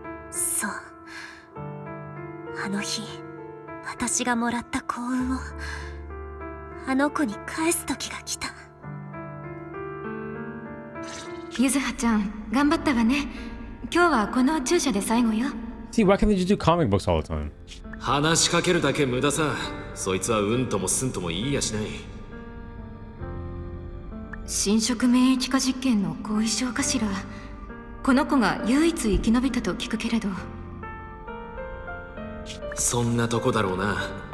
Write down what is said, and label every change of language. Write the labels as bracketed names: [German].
[Japanese] そう、あの日私がもらった幸運をあの子に返す時が来た。ゆずはちゃん頑張ったわね。今日はこの注射で最後よ。 [English] See, why can't they just do comic books all the time? [Japanese] 話しかけるだけ無駄さ。そいつはうんともすんとも言いやしない。侵食免疫化実験の後遺症かしら。この子が唯一生き延びたと聞くけれど。そんなとこだろうな。